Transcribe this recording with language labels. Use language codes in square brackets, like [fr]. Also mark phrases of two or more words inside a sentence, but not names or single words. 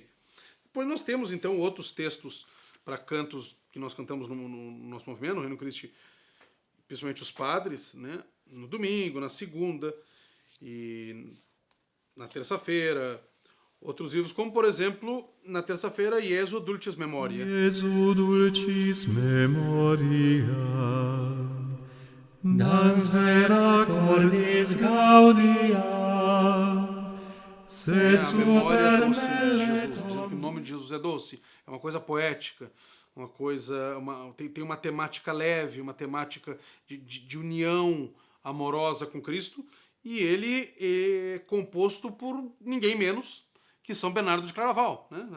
[pt] Depois nós temos, então, outros textos para cantos que nós cantamos no nosso movimento, no Reino Christi, principalmente os padres, né? No domingo, na segunda e na terça-feira. Outros livros, como, por exemplo, na terça-feira, Iesu Dulcis Memoria. [la] Iesu Dulcis Memoria, dans vera cordis gaudia, [pt] A memória doce de Jesus, dizendo que o nome de Jesus é doce. É uma coisa poética, uma coisa, tem uma temática leve, uma temática de união amorosa com Cristo, e ele é composto por ninguém menos que São Bernardo de Claraval, né?